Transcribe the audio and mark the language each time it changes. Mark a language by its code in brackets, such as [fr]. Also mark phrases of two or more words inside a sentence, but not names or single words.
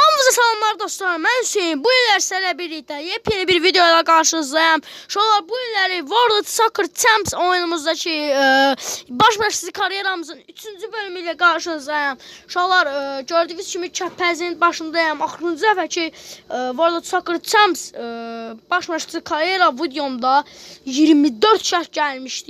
[tr] Hepinize selamlar dostlar. Ben Hüseyin. Bu günler sizlerle birlikte yepyeni bir videoyla karşınızdayım. Şolar bu günleri World Soccer Champs oyunumuzdaki [az] baş məşqçi kariyeramızın [tr] 3-cü bölümüyle karşınızdayım. [az] Şolar gördüğünüz kimi kəpəzin başındayım. Axırıncı dəfəki World Soccer Champs baş məşqçi kariyera videomda 24 yaş gəlmişdi.